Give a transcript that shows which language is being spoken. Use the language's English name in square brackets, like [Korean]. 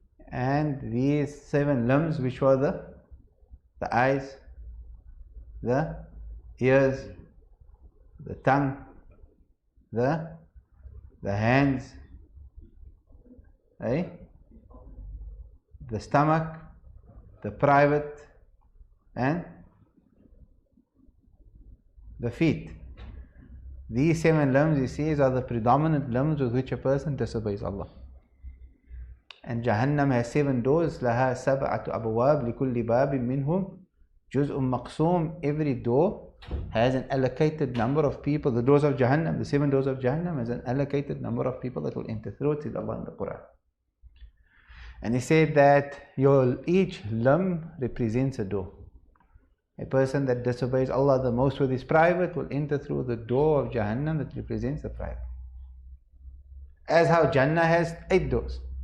[English] And these 7 limbs, which were the eyes, the ears, the tongue, the hands, the stomach, the private, and the feet. These 7 limbs, he says, are the predominant limbs with which a person disobeys Allah. And Jahannam has 7 doors. [Arabic] لها 7 أبواب لكل باب منهم جزء مقسوم. [English] Every door has an allocated number of people. The doors of Jahannam, the 7 doors of Jahannam, has an allocated number of people that will enter through it, says Allah in the Quran. And he said that each limb represents a door. A person that disobeys Allah the most with his private will enter through the door of Jahannam that represents the private. As how Jannah has 8 doors.